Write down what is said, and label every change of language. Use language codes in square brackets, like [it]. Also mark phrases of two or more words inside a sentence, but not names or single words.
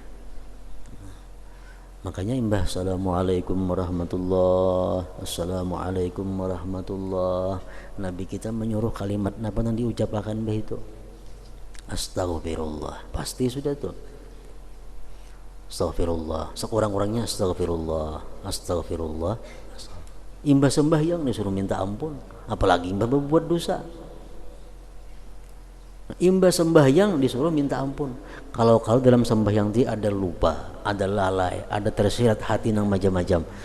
[bjn] Makanya imbah [ar] السلام عليكم ورحمة الله، السلام عليكم ورحمة الله. [bjn] Nabi kita menyuruh kalimat apa yang diucapkan mbah itu? Astaghfirullah. Pasti sudah tuh. Astaghfirullah. Sekurang-kurangnya astaghfirullah, astaghfirullah. Imbah sembahyang disuruh minta ampun, apalagi imbah berbuat dosa. Imbas sembahyang disuruh minta ampun. Kalau dalam sembahyang itu ada lupa, ada lalai, ada tersirat hati nang macam-macam.